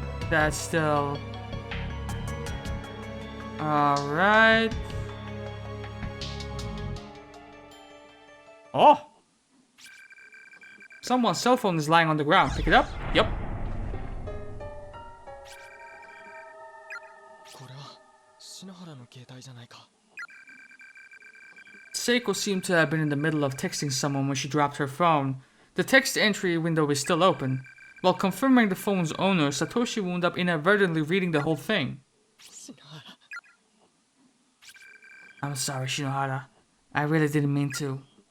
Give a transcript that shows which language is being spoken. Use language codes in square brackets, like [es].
[en] That's still... Alright. Oh! Someone's cell phone is lying on the ground. Pick it up. Yep. [ja] これは篠原の携帯じゃないか。 [en] Seiko seemed to have been in the middle of texting someone when she dropped her phone. The text entry window is still open. While confirming the phone's owner, Satoshi wound up inadvertently reading the whole thing. [ja] 篠原。 [en] I'm sorry, Shinohara. I really didn't mean to.